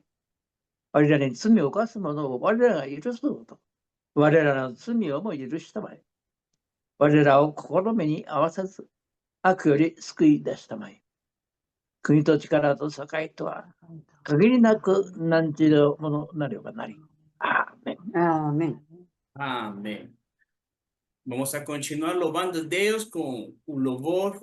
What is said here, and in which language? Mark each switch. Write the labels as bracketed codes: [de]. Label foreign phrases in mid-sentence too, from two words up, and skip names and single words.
[ja] 我らに罪を犯す者を我らが許すと。我らの罪をも許したまえ。我らを試みに合わさず、悪より救い出したまえ。国と力と栄とは、限りなく何時のものなればなり。アーメン。 [pt] Amém. Amém. Vamos a continuar louvando a Deus com o louvor.